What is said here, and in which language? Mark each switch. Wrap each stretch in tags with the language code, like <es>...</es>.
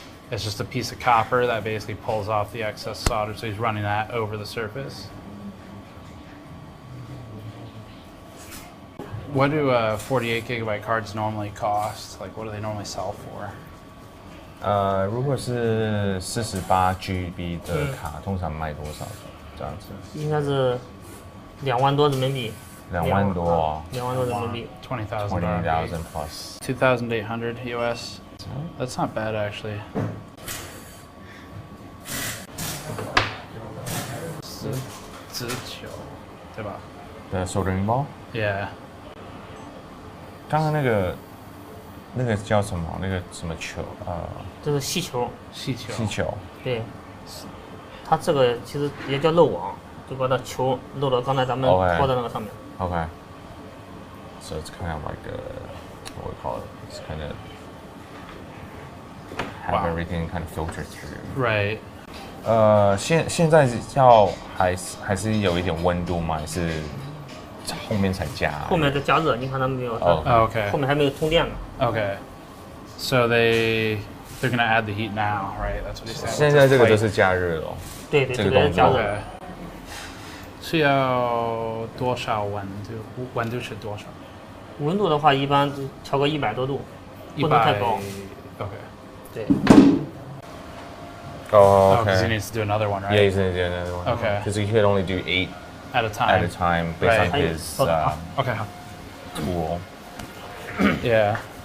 <en>It's just a piece of copper that basically pulls off the excess solder, so he's running that over the surface. What do 48 gigabyte cards normally cost? Like, what do they normally sell for?</en> <zh>如果是48 GB 的卡，通常卖多少？这样子？应该是2万多人民币。 2万多。 2万多人民币。</zh> <en>20,000 plus. 2,800 US. That's not bad actually.</en> <zh>19，对吧？</zh> <en>The soldering ball. Yeah.</en> <zh>刚刚那个叫什么？那个什么球？这是气球。气球。气球。对。它这个其实也叫漏网，就把它球漏到刚才咱们拖的那个上面。</zh> <en>Okay. So it's kind of like what we call it. It's kind of have everything kind of filtered through. Right.</en> <zh>现在还是有一点温度吗？还是后面才加？后面再加热，你看它没有？</zh> <en>Okay.</en> <zh>后面还没有通电呢。</zh> <en>Okay. So they're gonna add the heat now, right? That's what he said.</en> <zh>现在这个就是加热了。对，这个加热。是要多少温度？温度是多少？温度的话，一般调个100多度，不能太高。</zh> <en>Okay.</en> <zh>对。</zh> <en>Oh, okay. Because he needs to do another one, right? Yeah, he's gonna do another one. Okay. Because he could only do 8 at a time. Based on his okay. tool. Yeah.</en>